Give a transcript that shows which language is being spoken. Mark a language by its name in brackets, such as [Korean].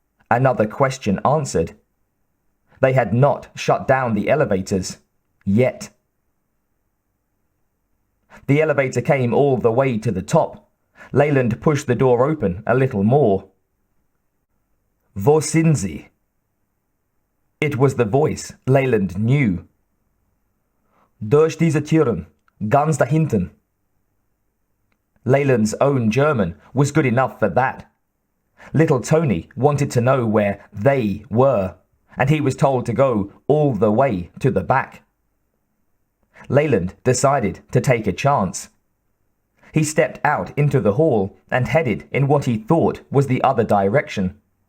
[English] Another question answered. They had not shut down the elevators, yet. The elevator came all the way to the top. Leland pushed the door open a little more. [German] Wo sind Sie? [English] It was the voice Leland knew. [German] Durch diese Türen, ganz da hinten. [English] Leland's own German was good enough for that. Little Tony wanted to know where they were, and he was told to go all the way to the back. Leland decided to take a chance. He stepped out into the hall and headed in what he thought was the other direction.